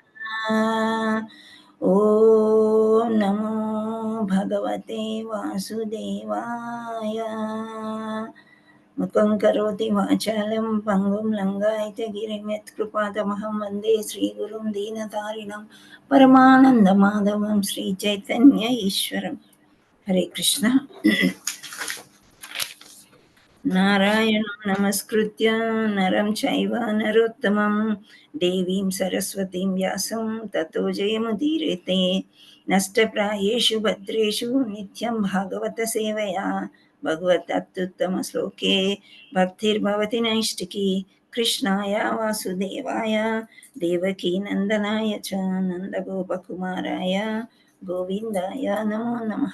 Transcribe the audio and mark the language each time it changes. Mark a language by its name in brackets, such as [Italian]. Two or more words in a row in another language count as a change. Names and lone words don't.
[Sanskrit] ఓం నమో భగవతే వాసుదేవాయ. ముఖం కరోతి వాచాలం పంగుం లంఘాయతే గిరిం యత్కృపాతమహం వందే శ్రీగురుం దీనతారిణం పరమానందమాధవం శ్రీచైతన్య ఈశ్వరం. హరే కృష్ణ. నారాయణం నమస్కృత్య నరం చైవ నరోత్తమం దేవీం సరస్వతీం వ్యాసం తతో జయముదీరతే. నష్టప్రాయేషు భద్రేషు నిత్యం భాగవత సేవయా భగవతత్తుత్తమ శ్లోకే భక్తిర్భవతి నైష్టికీ. కృష్ణాయ వాసుదేవాయ దేవకీ నందనాయ చ నందగోపకుమారాయ గోవిందాయ నమో నమః.